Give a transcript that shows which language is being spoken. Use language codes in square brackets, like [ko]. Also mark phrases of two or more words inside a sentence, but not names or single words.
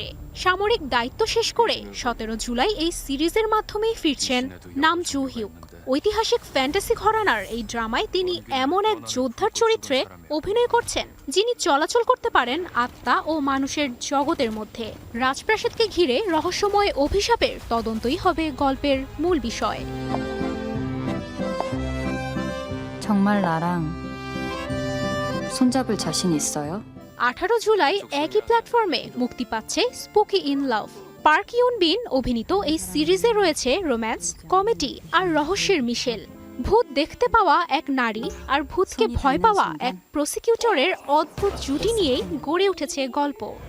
[bn] সামরিক দায়িত্ব শেষ করে 17 জুলাই এই সিরিজের মাধ্যমেই ফিরছেন নাম জু হিউক। ঐতিহাসিক ফ্যান্টাসি ঘরানার এই ড্রামায় তিনি এমন এক যোদ্ধার চরিত্রে অভিনয় করছেন যিনি চলাচল করতে পারেন আত্মা ও মানুষের জগতের মধ্যে। রাজপ্রাসাদকে ঘিরে রহস্যময় অভিশাপের তদন্তই হবে গল্পের মূল বিষয়। [ko] 정말 나랑 손잡을 자신 있어요? [bn] 18 জুলাই একই প্ল্যাটফর্মে মুক্তি পাচ্ছে স্পুকি ইন লাভ। পার্ক ইউন বিন অভিনীত এই সিরিজে রয়েছে রোম্যান্স, কমেডি আর রহস্যের মিশেল। ভূত দেখতে পাওয়া এক নারী আর ভূতকে ভয় পাওয়া এক প্রসিকিউটরের অদ্ভুত জুটি নিয়েই গড়ে উঠেছে গল্প।